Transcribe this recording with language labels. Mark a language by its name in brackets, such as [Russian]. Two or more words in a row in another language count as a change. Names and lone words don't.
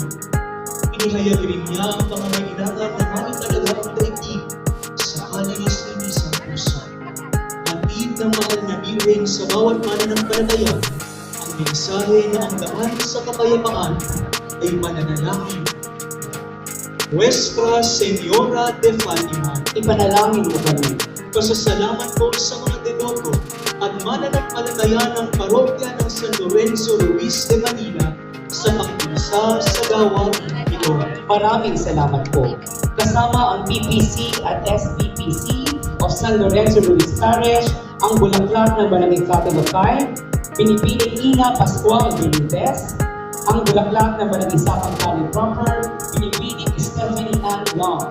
[Filipino] Inihayag rin niya ang pangangailangan na maitalaga ang daigdig sa kalinis-linis ng puso. Hatid ng mahal na Birhen sa bawat mananampalataya, ang mensahe na ang daan sa kapayapaan ay mananalangin. [Spanish] Nuestra Señora de Fatima, [Filipino] Ipanalangin mo kami. pasasalamat po sa mga deboto at mananampalataya ng parokya ng San Lorenzo Ruiz de Manila sa pag-isa sa gawain ito. Maraming salamat po. Kasama ang PPC at SPPC [English] of San Lorenzo Ruiz [Filipino] Parish, ang Bulaklak ng Barangay Catagapay, Binibining Ina Pascual Benitez, ang Bulaklak ng Barangay Sapang Valley Proper, Binibining Stephanie Ann Long.